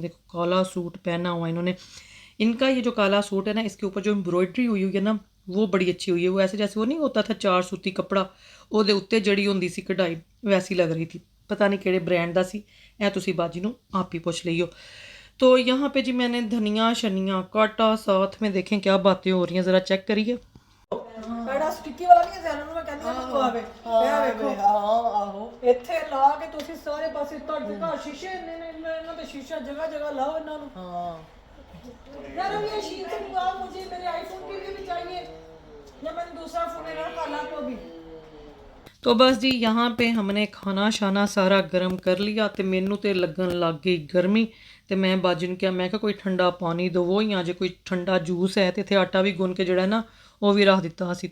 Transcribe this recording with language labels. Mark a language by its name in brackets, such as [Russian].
[Hindi] देखो काला सूट पहना हुआ इन्होंने। इनका ये जो काला सूट है ना इसके ऊपर जो एम्ब्रॉयडरी हुई हुई है ना वो बड़ी अच्छी हुई है। वो ऐसे जैसे वो नहीं होता था चार सूती कपड़ा [Punjabi] ਉਹਦੇ ਉੱਤੇ [Hindi] जड़ी होंदी सी कढ़ाई वैसी लग रही थी। [Punjabi] पता नहीं केड़े ब्रांड दा सी ऐ तुसी बाजी नू आप ही पूछ लियो। [Hindi] तो यहाँ पे जी मैंने धनिया शनिया काटा साथ में देखें क्या बातें हो रही हैं ज़रा चेक करिए। [Punjabi] ਬੜਾ ਸਟਿੱਕੀ ਵਾਲਾ ਨਹੀਂ ਹੈ ਨੂੰ ਮੈਂ ਕਹਿੰਦੀ ਹਾਂ ਤੂੰ ਆਵੇ ਇਹ ਵੇਖੋ ਆਹੋ ਇੱਥੇ ਲਾ ਕੇ ਤੁਸੀਂ ਸਾਰੇ ਪਾਸੇ ਤੁਹਾਡੇ ਘਰ ਸ਼ੀਸ਼ੇ ਨੇ ਇਹਨਾਂ ਤੇ ਸ਼ੀਸ਼ਾ ਜਗ੍ਹਾ ਜਗ੍ਹਾ ਲਾਓ ਇਹਨਾਂ ਨੂੰ। [Hindi] ਹਾਂ यार अब ये शीट से मंगाओ मुझे मेरे आईफोन के लिए भी चाहिए या मैंने दूसरा फोन है ना काला को भी। तो बस जी यहाँ पे हमने खाना शाना सारा गर्म कर लिया तो मैनू तो लगन लग गई गर्मी। तो मैं बाजी ने क्या मैं कोई ठंडा पानी दो या जो कोई ठंडा जूस है तो इतने आटा भी गुन के जड़ा ना वो भी रख दिता सी।